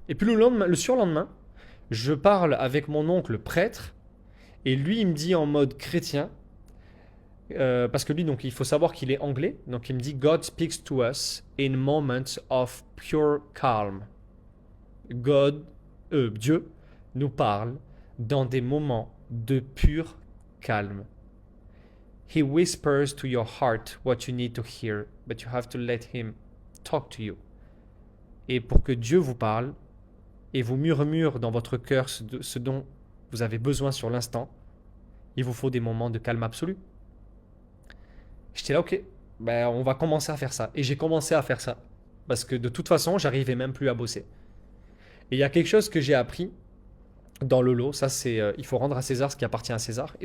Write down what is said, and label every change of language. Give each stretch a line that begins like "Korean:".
French: Et puis le surlendemain, je parle avec mon oncle prêtre et lui il me dit en mode chrétien, parce que lui donc il faut savoir qu'il est anglais, donc il me dit
English: God speaks to us in moments of pure calm.
French: Dieu nous parle dans des moments de pur calme.
English: He whispers to your heart what you need to hear, but you have to let him talk to you.
French: Et pour que Dieu vous parle et vous murmure dans votre cœur ce dont vous avez besoin sur l'instant, il vous faut des moments de calme absolu. J'étais là, ok, ben on va commencer à faire ça. Et j'ai commencé à faire ça. Parce que de toute façon, j'arrivais même plus à bosser. Et il y a quelque chose que j'ai appris dans le lot, ça c'est, il faut rendre à César ce qui appartient à César.